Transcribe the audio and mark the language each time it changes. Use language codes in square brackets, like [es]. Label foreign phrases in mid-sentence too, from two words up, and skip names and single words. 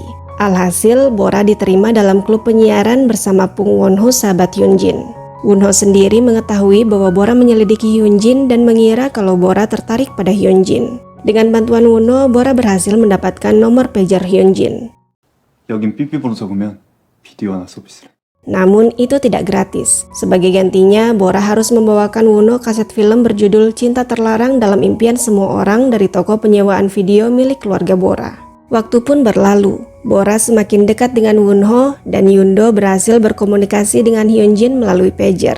[id] Alhasil, Bora diterima dalam klub penyiaran bersama Pung Won-ho, sahabat Hyun Jin. Won-ho sendiri mengetahui bahwa Bora menyelidiki Hyun Jin dan mengira kalau Bora tertarik pada Hyun Jin. Dengan bantuan Won-ho, Bora berhasil mendapatkan nomor pager Hyun Jin. [ko] 여긴 삐삐번호 적으면 비디오 하나 서비스를. [id] Namun itu tidak gratis. Sebagai gantinya, Bora harus membawakan Won-ho kaset film berjudul Cinta Terlarang Dalam Impian Semua Orang dari toko penyewaan video milik keluarga Bora. Waktu pun berlalu. Bora semakin dekat dengan Won-ho dan Yundo berhasil berkomunikasi dengan Hyun Jin melalui pager.